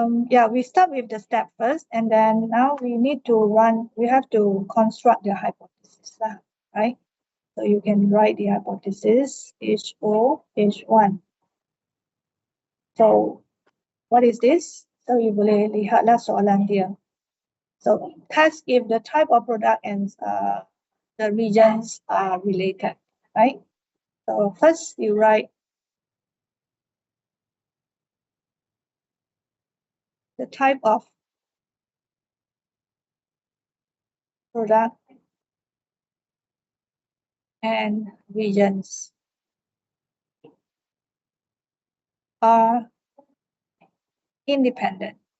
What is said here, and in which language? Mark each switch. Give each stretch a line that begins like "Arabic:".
English: Yeah, we start with the step first, and then now we need to run. We have to construct the hypothesis, right? So you can write the hypothesis HO H1. So what is this? So you
Malay: boleh lihatlah soalan dia.
English: So test if the type of product and the regions are related, right? So first you write the type of product and regions are independent.